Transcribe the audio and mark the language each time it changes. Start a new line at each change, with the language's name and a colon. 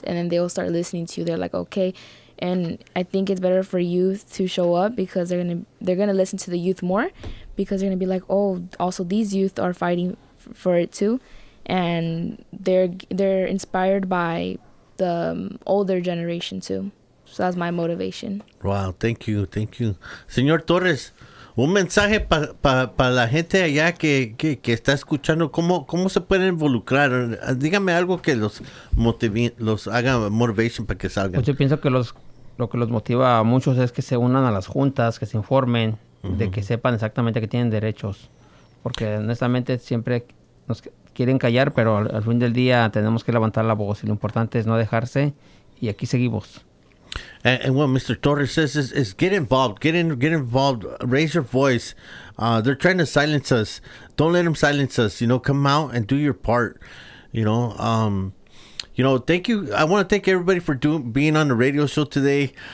English: And then they will start listening to you. They're like, okay. And I think it's better for youth to show up, because they're going to listen to the youth more, because they're going to be like, oh, also these youth are fighting for it too. And they're inspired by the older generation too. So that's my motivation. Wow, thank you.
Spanish: Señor Torres, un mensaje para la gente allá que está escuchando, ¿cómo se pueden involucrar? Dígame algo que los haga motivation para que salgan. Pues yo pienso que lo que los motiva a muchos es que se unan a las juntas, que se informen, de que sepan exactamente que tienen derechos. Porque honestamente siempre nos quieren callar, pero al fin del día tenemos que levantar la voz, y lo importante es no dejarse, y aquí seguimos.
English: And what Mr. Torres says is get involved, get involved, raise your voice. They're trying to silence us. Don't let them silence us. Come out and do your part. Thank you. I want to thank everybody for being on the radio show today.